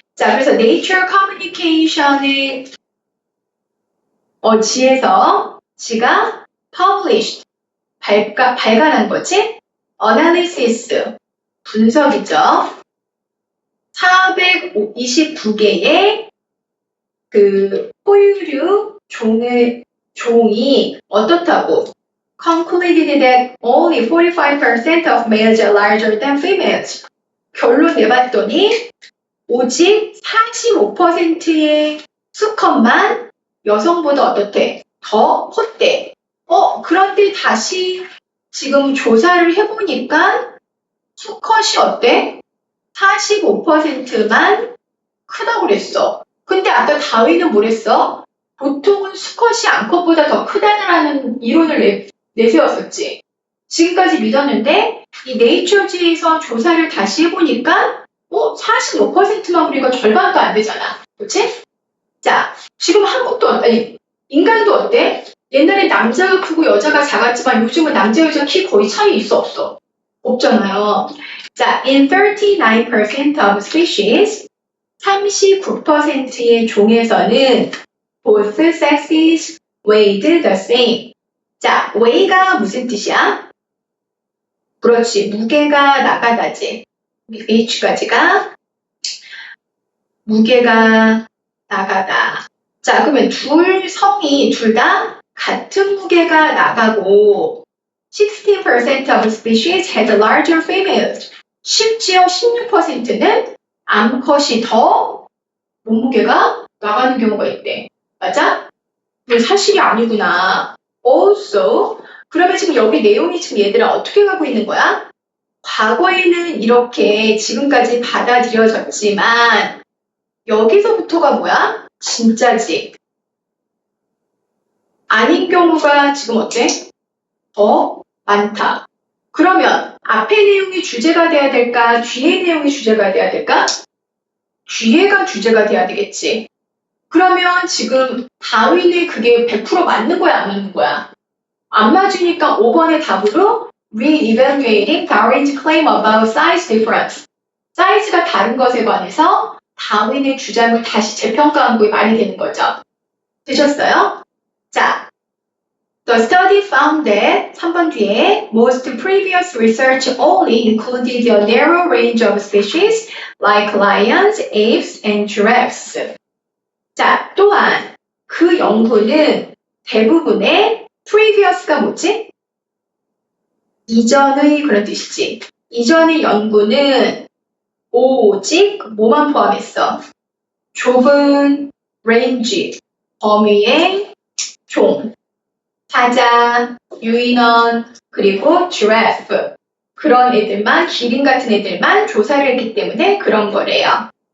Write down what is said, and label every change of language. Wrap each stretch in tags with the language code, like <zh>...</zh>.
<ko>자, 그래서 Nature Communication의 지에서 지가 published, 발간한 거지? analysis, 분석이죠. 429개의 포유류 종이 어떻다고?</ko> <en>concluded that only 45% of males are larger than females.</en> <ko>결론 내봤더니 오직 45%의 수컷만 여성보다 어떻대? 더 컸대. 그런데 다시 지금 조사를 해보니까 수컷이 어때? 45%만 크다고 그랬어. 근데 아까 다윈은 뭐랬어? 보통은 수컷이 암컷보다 더 크다는 이론을 내세웠었지. 지금까지 믿었는데 이 네이처지에서 조사를 다시 해보니까 45%만 우리가 절반도 안 되잖아. 그렇지? 자, 지금 한국도, 아니, 인간도 어때? 옛날에 남자가 크고 여자가 작았지만 요즘은 남자 여자 키 거의 차이 있어 없어? 없잖아요.</ko> <en>자, in 39% of species,</en> <ko>39%의 종에서는</ko> <en>both sexes weighed the same.</en> <ko>자, weigh가 무슨 뜻이야? 그렇지, 무게가 나가다지. H까지가 무게가 나가다. 자, 그러면 둘 성이 둘 다 같은 무게가 나가고</ko> <en>16% of species had larger females.</en> <ko>심지어 16%는 암컷이 더 몸무게가 나가는 경우가 있대. 맞아? 이게 사실이 아니구나. Also, 그러면 지금 여기 내용이 지금 얘들아 어떻게 가고 있는 거야? 과거에는 이렇게 지금까지 받아들여졌지만 여기서부터가 뭐야? 진짜지. 아닌 경우가 지금 어때? 더 많다. 그러면 앞에 내용이 주제가 돼야 될까? 뒤에 내용이 주제가 돼야 될까? 뒤에가 주제가 돼야 되겠지. 그러면 지금 다윈의 그게 100% 맞는 거야? 안 맞는 거야? 안 맞으니까 5번의 답으로</ko> <en>Re-evaluating Darwin's claim about size difference.</en> <ko>사이즈가 다른 것에 관해서 다윈의 주장을 다시 재평가한 게 말이 되는 거죠. 되셨어요?</ko> <en>자, The study found that</en> <ko>3번 뒤에</ko> <en>most previous research only included a narrow range of species like lions, apes, and giraffes.</en> <ko>자, 또한 그 연구는 대부분의 previous가 뭐지? 이전의 그런 뜻이지. 이전의 연구는 오직 뭐만 포함했어? 좁은 range, 범위의 종, 사자, 유인원, 그리고 giraffe 그런 애들만, 기린 같은 애들만 조사를 했기 때문에 그런 거래요.</ko>